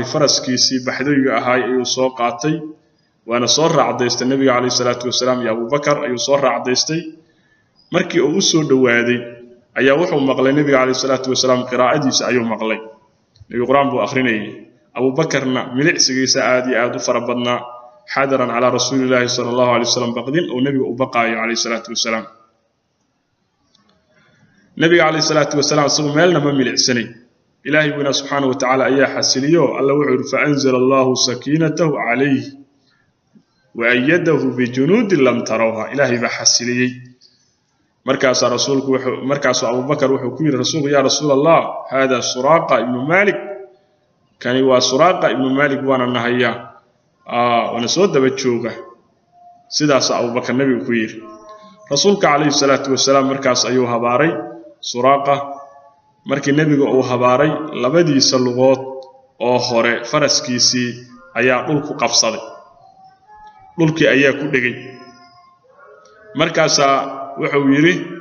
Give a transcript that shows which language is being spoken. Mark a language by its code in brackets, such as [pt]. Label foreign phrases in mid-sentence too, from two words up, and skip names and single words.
[so] faraskiisii baxdayga ahaa ayuu soo qaatay waana soo raacdaystay Nabiga kaleey [ar] الصلاة والسلام [so] iyo Abu Bakar ayuu soo raacdaystay markii uu soo dhawaaday ayaa wuxuu maqlay Nabiga kaleey [ar] الصلاة والسلام [so] qiraa'adiisa ayuu maqlay Nabi Quraan buu akhrinayay Abu Bakarna milicsigiisa aad iyo aad u farabadnaa [ar] حذرا على رسول الله صلى الله عليه وسلم [so] baqdin oo Nabiga u baqaayo kaleey [ar] الصلاة والسلام [so] Nabiga kaleey [ar] الصلاة والسلام [so] soo meelna ma milicsanay Ilaahay weena [ar] سبحانه وتعالى [so] ayaa xasiliyo alla wuxuu [ar] فأنزل الله سكينته عليه وأيده بجنود لم تروها [so] Ilaahay ba xasiliyay markaas Abu Bakar wuxuu ku yiri rasuulku [ar] يا رسول الله [so] hada Suraaqa ibn Malik kani waa Suraaqa ibn Malik waana nahaya wana soo daba jooga sidaas Abu Bakar Nabiga ku yiri rasuulka kaleey [ar] الصلاة والسلام [so] markaas ayuu habaaray Suraaqa markii Nabiga uu habaaray labadiisa lugood oo hore faraskiisii ayaa dhulku qabsaday dhulkii ayaa ku dhigay markaas wuxuu yiri